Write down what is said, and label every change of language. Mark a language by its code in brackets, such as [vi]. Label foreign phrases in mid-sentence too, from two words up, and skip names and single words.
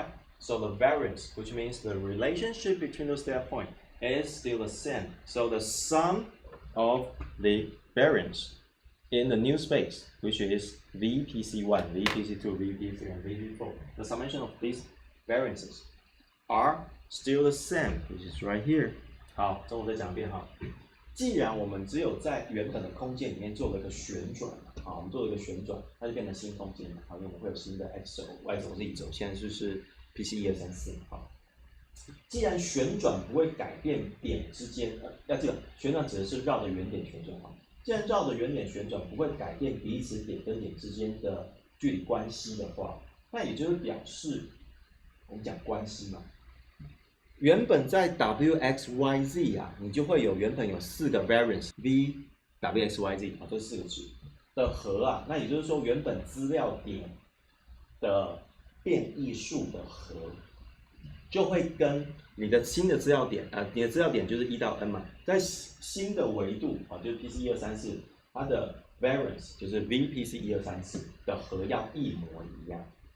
[en] So the variance, which means the relationship between those data points, is still the same. So the sum of the variance in the new space, which is VPC1, VPC2, VP3, and VP4, the summation of these variances are still the same, which is right here. [zh] 好，中文再讲一遍哈。既然我们只有在原本的空间里面做了一个旋转，好，我们做了一个旋转，它就变成新空间了。好，因为我们会有新的 x 轴、y 轴、z 轴，现在就是 PC 1、2、3、4。好， 既然旋转不会改变点之间，要记得旋转指的是绕着原点旋转啊。既然绕着原点旋转不会改变彼此点跟点之间的距离关系的话，那也就是表示我们讲关系嘛。原本在 w_x_y_z 啊，你就会原本有4个 variance v w_x_y_z 啊，这4个值的和啊，那也就是说原本资料点的变异数的和，就会跟你的新的资料点你的资料点就是1到 n 嘛，在新的维度啊，就是 PC1234，它的 variance 就是 VPC1234的和要一模一样。